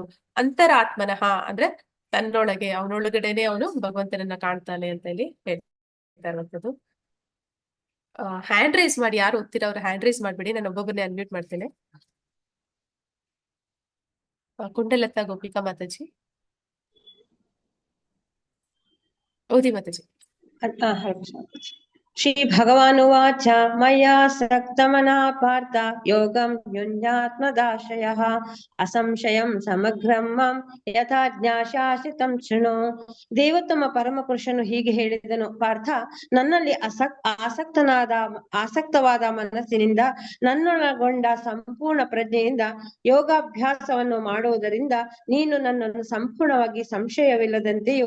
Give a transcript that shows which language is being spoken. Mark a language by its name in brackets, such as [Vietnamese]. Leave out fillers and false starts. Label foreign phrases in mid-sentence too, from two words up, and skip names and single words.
[Kannada] ಅಂತರಾತ್ಮನಃ ಅಂದ್ರೆ ತನ್ನೊಳಗೆ, ಅವನೊಳಗಡೆನೆ ಅವನು ಭಗವಂತನನ್ನ ಕಾಣ್ತಾನೆ ಅಂತ ಇಲ್ಲಿ ಹೇಳ್ತಾ ಇರುವಂಥದ್ದು. [English] hand raise [Kannada] ಮಾಡಿ, ಯಾರು ಓದ್ತೀರಾ ಅವ್ರು [English] hand raise [Kannada] ಮಾಡ್ಬೇಡಿ, ನಾನು ಒಬ್ಬೊಬ್ಬರನ್ನೇ ಅನ್ಮ್ಯೂಟ್ ಮಾಡ್ತೇನೆ. ಕುಂಡಲತಾ ಗೋಪಿಕಾ ಮಾತಾಜಿ ಓದಿ ಮಾತಾಜಿ. [Sanskrit] ಶ್ರೀ ಭಗವಾನುವಾಚ ಮಯಾ ಸಕ್ತಮನಾ ಪಾರ್ಥ ಯೋಗಂ ಯುಂಜಾತ್ಮದಾಶಯಃ ಅಸಂಶಯಂ ಸಮಗ್ರಂ ಮಾಂ ಯಥಾ ಜ್ಞಾಶಾಸಿತಂ ಶೃಣು. [Kannada] ದೇವೋತ್ತಮ ಪರಮಪುರುಷನು ಹೀಗೆ ಹೇಳಿದನು, ಪಾರ್ಥ, ನನ್ನಲ್ಲಿ ಆಸಕ್ತವಾದ ಮನಸ್ಸಿನಿಂದ ನನ್ನೊಳಗೊಂಡ ಸಂಪೂರ್ಣ ಪ್ರಜ್ಞೆಯಿಂದ ಯೋಗಾಭ್ಯಾಸವನ್ನು ಮಾಡುವುದರಿಂದ ನೀನು ನನ್ನನ್ನು ಸಂಪೂರ್ಣವಾಗಿ ಸಂಶಯವಿಲ್ಲದಂತೆಯೂ